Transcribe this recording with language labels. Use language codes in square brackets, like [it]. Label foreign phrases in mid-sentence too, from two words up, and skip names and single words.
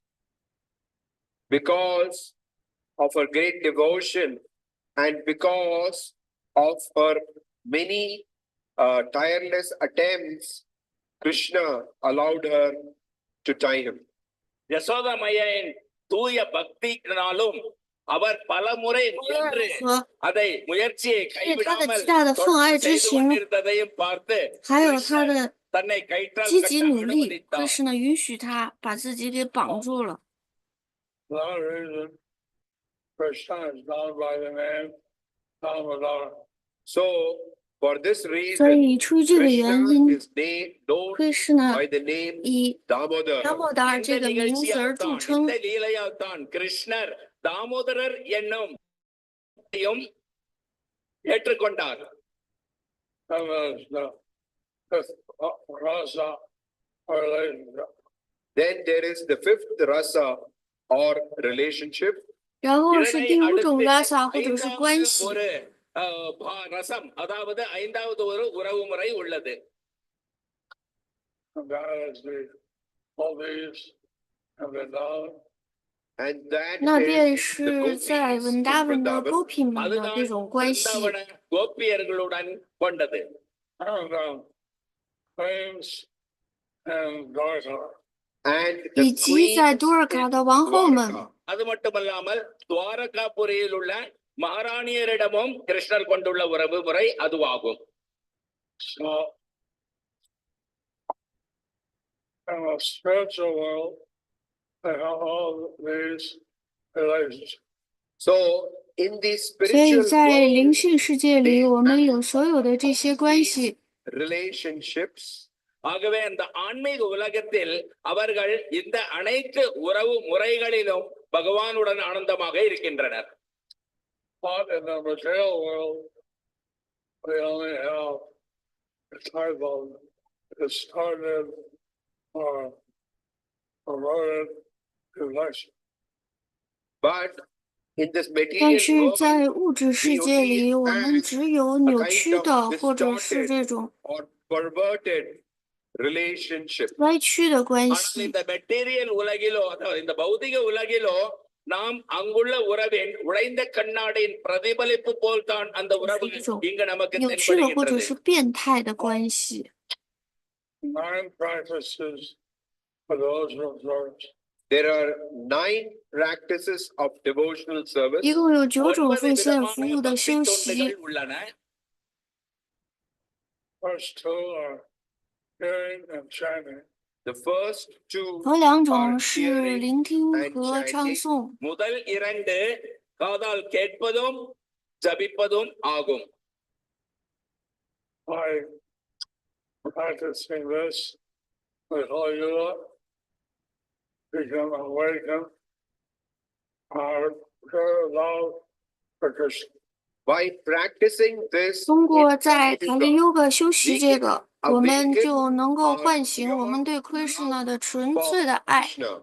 [en] Because of her great devotion and because of her many tireless attempts, Krishna allowed her to tie him. [ta] யசோதா மையின் தூய பக்தியினாலும் அவர் பல முறை முயன்று [zh] 和 [ta] அதை முயற்சியை கைவிடாமல் [zh] 他的奉爱之 [ta] செய்து [zh] 情， [ta] கொண்டிருந்ததையும் பார்த்து [zh] 还有他的 [ta] தன்னை கயிற்றால் [zh] 积 [ta] கட்ட [zh] 极努力 [ta] அனுமதித்தார் [zh] ，Krishna 允许他把自己给绑住了。 [en] For that reason, Krishna is known by the name Damodar. So, for this [zh] 所 [en] reason, [zh] 以出于这个原 [en] Krishna [zh] 因 [en] is known [zh] ，Krishna [en] by the name [zh] 以 [en] Damodar. [zh] 达摩达尔 [ta] இந்த [zh] 这个名字而 [ta] நிகழ்ச்சியால் [zh] 著 [ta] தான் [zh] 称 [ta] இந்த。லீலையால் தான் கிருஷ்ணர் தாமோதரர் என்னும் ஏற்றுக்கொண்டார் [en] And there's the fifth rasa or relationship. Then there is the 5th rasa or relationship. [zh] 然后是 [ta] இதனை [zh] 第5种 [ta] அடுத்து [zh] rasa 或者是关 [ta] ஐந்தாவது [zh] 系， [ta] ஒரு ரசம் அதாவது 5வது ஒரு உறவு முறை உள்ளது [en] And that is the Gopis and Vrindavan. And that [zh] 那便 [en] is the [zh] 是 [en] gopis [zh] 在 [en] in [zh] 文达文的 [en] Vrindavan. [zh] Gopi 们的 [ta] அதுதான் [zh] 这种关系。 [ta] பிருந்தாவன கோபியர்களுடன் கொண்டது [en] And queens and Dwarka. And [zh] 以 [en] the [zh] 及在 [en] queens [zh] 多尔卡的王后们， [en] Dwarka. [ta] அது மட்டுமல்லாமல் துவாரகாபுரியில் உள்ள மகாராணியரிடமும் கிருஷ்ணர் கொண்டுள்ள உறவு முறை அதுவாகும் [en] So, in the spiritual world, they have all these relationships. So, in the [zh] 所以 [en] spiritual [zh] 在 [en] world, [zh] 灵性世界里，我们有所有的这些关系。 [en] relationships, [ta] ஆகவே அந்த ஆன்மீக உலகத்தில் அவர்கள் இந்த அனைத்து உறவு முறைகளிலும் பகவானுடன் ஆனந்தமாக இருக்கின்றனர் [en] But in the material world, we only have a type of distorted or perverted relation. but in this [zh] 但 [en] material [zh] 是 [en] world [zh] 在物质世界里，我们只有扭曲的或者是这种 [en] or perverted relationship. [zh] 歪曲的关 [ta] ஆனால் [zh] 系。 [ta] இந்த மெட்டீரியல் உலகிலோ அதாவது இந்த பௌதிக உலகிலோ நாம் அங்குள்ள உறவின் உடைந்த கண்ணாடியின் பிரதிபலிப்பு போல்தான் அந்த உறவு இங்கு நமக்கு [zh] 扭曲的或者 [ta] தென்படுகின்றது [zh] 是变态的关系。 [en] 9 practices for those who observe. there are 9 practices of devotional service. [zh] 一共有9种 9 奉献 [ta] விதமான [zh] 服务的 [ta] பக்தி [zh] 修习。 [ta] தொண்டுகள் உள்ளன. [en] First two are hearing and chanting. The first 2 [zh] 头2 [en] are [zh] 种是 [en] hearing [zh] 聆听 [en] and [zh] 和唱 [en] chanting. [zh] 诵， [ta] முதல் 2 காதால் கேட்பதும் ஜபிப்பதும் ஆகும். [en] By practicing this, the whole unit become awakened, our pure love for Krishna. By practicing this, [zh] 通过 [en] it [zh] 在 [en] becomes [zh] 卡利优格修习这个，我们就能够 [en] our [zh] 唤醒我们对 [en] pure [zh] Krishna 的纯 [en] for [zh] 粹的爱。 [en] Krishna.